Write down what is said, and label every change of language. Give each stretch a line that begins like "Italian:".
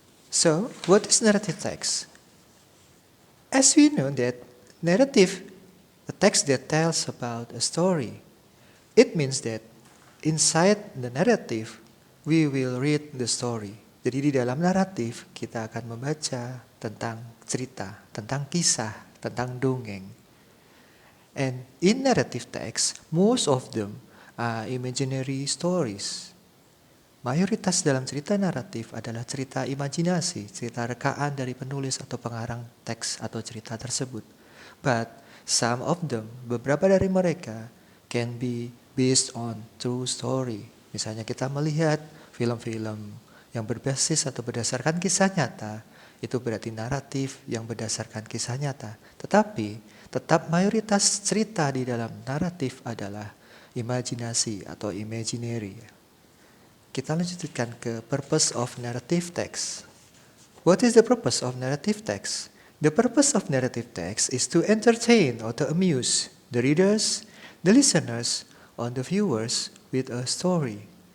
English: So, what is narrative text? As we know that narrative, a text that tells about a story, it means that inside the narrative, we will read the story.
Indonesian: Jadi di dalam naratif, kita akan membaca tentang cerita, tentang kisah, tentang dongeng.
English: And in narrative text, most of them are imaginary stories.
Indonesian: Mayoritas dalam cerita naratif adalah cerita imajinasi, cerita rekaan dari penulis atau pengarang teks atau cerita tersebut.
English: But some of them,
Indonesian: beberapa dari mereka,
English: can be based on true story.
Indonesian: Misalnya kita melihat film-film yang berbasis atau berdasarkan kisah nyata, itu berarti naratif yang berdasarkan kisah nyata. Tetapi tetap mayoritas cerita di dalam naratif adalah imajinasi atau imaginary. Kita lanjutkan ke
English: purpose of narrative text. What is the purpose of narrative text? The purpose of narrative text is to entertain or to amuse the readers, the listeners, or the viewers with a story.